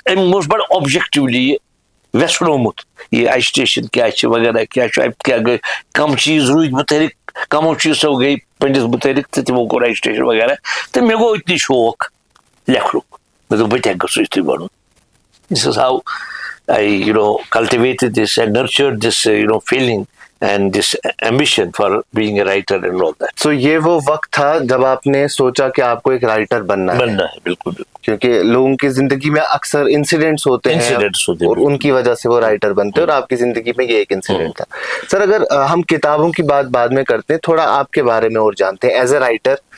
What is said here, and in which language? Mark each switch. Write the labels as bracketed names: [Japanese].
[Kashmiri] أمۍ اوس بَڑٕ اوبجیکٹِولی یہِ ویژھنومُت، یہِ ایجِٹیشن کیٛاہ چھِ وغیرہ کیٛاہ چھُ، اَتہِ کیٛاہ گٔے، کَم چیٖز روٗدۍ مُتحرِک، کَمو چیٖزو گٔے پٔنڈِت مُتحرِک تہٕ تِمو کوٚر ایجِٹیشن وغیرہ. تہٕ مےٚ گوٚو أتنی شوق لیکھنُک. مےٚ دوٚپ بہٕ تہِ ہٮ۪کہٕ گژھُن یِتھُے بَنُن. [English] This is how I, cultivated this and nurtured this, feeling and this ambition for being a writer and all that. [Urdu] So یہ وہ وقت تھا جب آپ نے سوچا کہ آپ کو ایک رائٹر بننا ہے. بالکل. کیونکہ لوگوں کی زندگی میں اکثر انسیڈنٹس ہوتے ہیں اور ان کی وجہ سے وہ رائٹر بنتے ہیں، اور آپ کی زندگی میں یہ ایک انسیڈنٹ تھا. سر اگر ہم کتابوں کی بات بعد میں کرتے ہیں، تھوڑا آپ کے بارے میں اور جانتے ہیں ایز اے رائٹر.